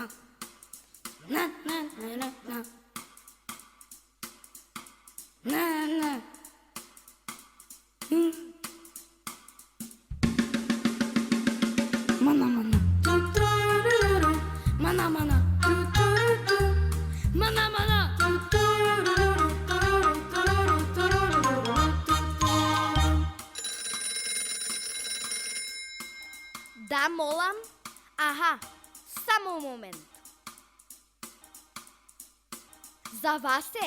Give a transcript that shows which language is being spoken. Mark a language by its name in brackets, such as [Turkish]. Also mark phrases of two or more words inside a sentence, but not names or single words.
[Macedonian] Na na na na na. Na na. Mana mana. Mana mana. Mana mana. Да, молам. Аха, само момент. За вас е.